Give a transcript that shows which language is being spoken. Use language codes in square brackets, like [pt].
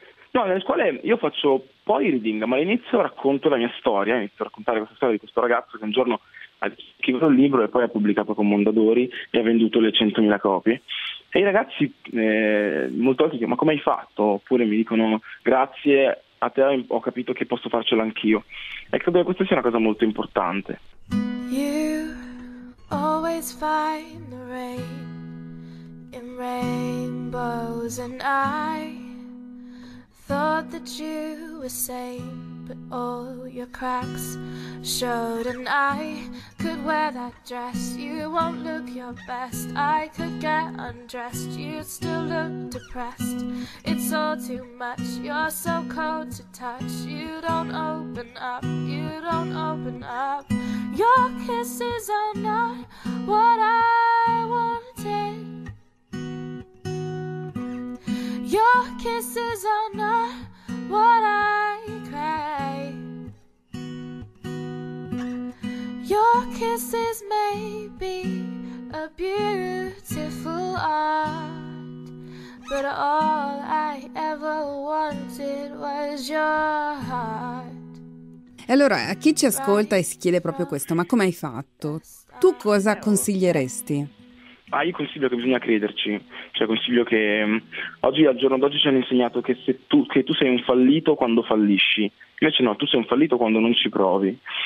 [it] No, nelle scuole io faccio poi reading, ma all'inizio racconto la mia storia, inizio a raccontare questa storia di questo ragazzo che un giorno ha scritto un libro e poi ha pubblicato con Mondadori e ha venduto le 100.000 copie. E i ragazzi molto volte dicono: ma come hai fatto? Oppure mi dicono: grazie a te ho capito che posso farcelo anch'io. E credo che questa sia una cosa molto importante. [en] You always find the rain in rainbows and I thought that you were sane, but all your cracks showed and I could wear that dress, you won't look your best, I could get undressed, you'd still look depressed, it's all too much, you're so cold to touch, you don't open up, you don't open up, your kisses are not what I wanted. Your kisses are not what I crave. Your kisses may be a beautiful art, but all I ever wanted was your heart. [it] E allora, a chi ci ascolta e si chiede proprio questo, ma come hai fatto? Tu cosa consiglieresti? Ah, io consiglio che bisogna crederci, cioè consiglio che oggi, al giorno d'oggi, ci hanno insegnato che tu sei un fallito quando fallisci, invece no, tu sei un fallito quando non ci provi.